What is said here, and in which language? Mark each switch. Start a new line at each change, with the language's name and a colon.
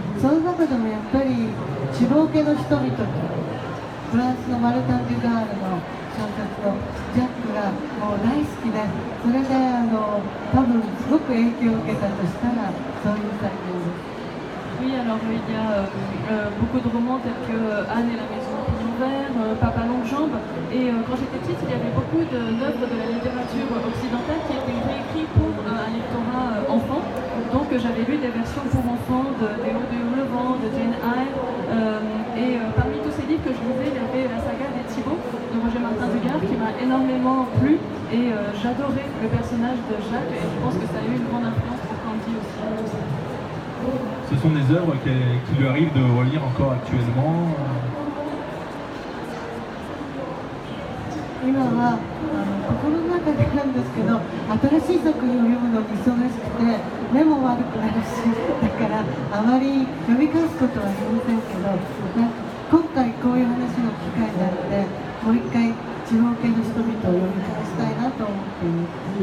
Japanese: その中でもやっぱり地方家の人々とフランスのマルタン・デュガールの小説のジャックがもう大好きで、それで多分すごく影響を受けたとしたらそういう作品です。
French: Oui, alors il y a beaucoup de romans tels que Anne et la maison au pignon vert, Papa longue jambe. Et quand j'étais petite, il y avait beaucoup d'œuvres de la littérature occidentale qui étaient réécrites pour un lectorat enfant. Donc j'avais lu des versions pour enfants de Léo de Hurlevent, de Jane Eyre. Et parmi tous ces livres que je lisais, il y avait la saga des Thibauts de Roger Martin Dugard qui m'a énormément plu. Et j'adorais le personnage de Jacques et je pense que ça a eu une grande influence pour Candy aussi. Ce sont des œuvres qui lui arrivent de relire encore actuellement.
Japanese: 今は心の中でなんですけど、新しい作品を読むのに忙しくて目も悪くなるし、だからあまり読み返すことはありませんけど、今回こういう話の機会があってもう一回地方系の人々を読み返したいなと思っています。